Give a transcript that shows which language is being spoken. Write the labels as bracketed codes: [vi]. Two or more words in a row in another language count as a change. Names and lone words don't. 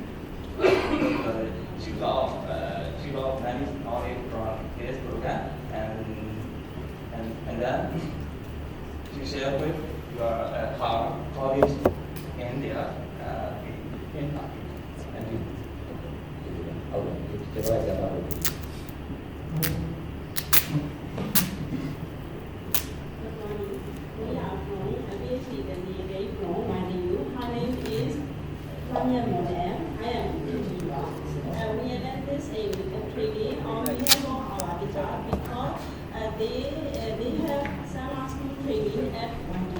[en] She got many knowledge from this program and then she share with your her colleagues in India in Pakistan. Thank you. [my] ဟုတ်ကဲ့ကျေးဇူးတင်ပါတယ် [en] We are from a PhD candidate from MADU. Her name is Tanya Modem. I am India. We attended this training on behalf of our teacher because they have summer school training at MADU.